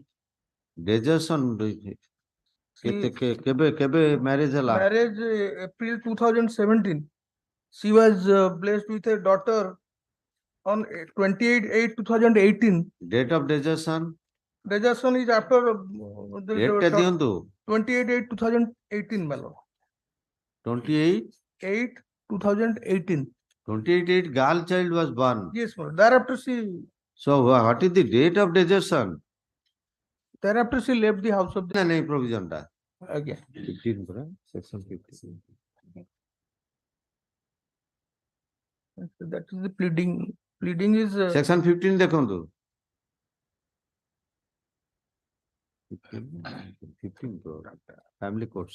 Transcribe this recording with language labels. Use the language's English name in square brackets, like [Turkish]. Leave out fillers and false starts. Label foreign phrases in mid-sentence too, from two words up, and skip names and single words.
[Odia] desertion. କେବେ marriage ହେଲା? [English] Marriage April 2017. She was blessed with a daughter on 28/8/2018. Date of desertion, Desertion is after [Odia] date ଟା ଦିଅନ୍ତୁ। [English] 28/8/2018, my lord. 28, 8/2018. 28 girl child was born. Yes, my lord. Thereafter she What is the date of desertion? left the house of the [Odia] ନା ନାଇଁ provision ଟା? [English] again. [Odia] 15 ପରା, section 15. [English] That is the pleading. Pleading is Section 15 ଦେଖନ୍ତୁ। 15 family courts.